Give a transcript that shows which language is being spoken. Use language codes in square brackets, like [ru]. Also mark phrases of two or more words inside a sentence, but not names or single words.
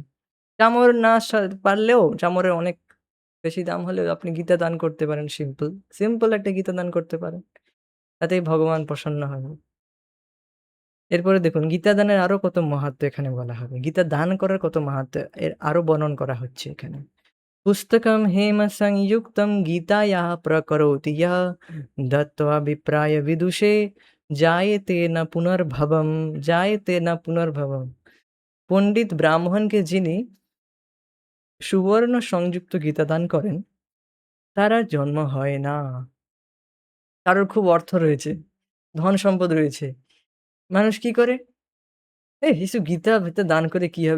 [bn] চামর না পারলেও চামরের অনেক বেশি দাম হলেও আপনি গীতা দান করতে পারেন সিম্পল। সিম্পল একটা গীতা দান করতে পারেন। তাতেই ভগবান প্রসন্ন হন। এরপরে দেখুন গীতা দানের আরো কত মাহাত্ম্য এখানে বলা হবে। গীতা দান করার কত মাহাত্ম্য এর আরো বর্ণন করা হচ্ছে এখানে। [sa] पुस्तकं हेमसंयुक्तं गीतायाः प्रकरोति यः दत्त्वा विप्राय विदुषे जायते न पुनर्भवम्। [bn] পণ্ডিত ব্রাহ্মণকে যিনি সুবর্ণ সংযুক্ত গীতা দান করেন, তার আর জন্ম হয় না। কারোর খুব অর্থ রয়েছে, ধন সম্পদ রয়েছে। মানুষ কি করে? কিছু গীতা-ফিতা দান করে কি হবে?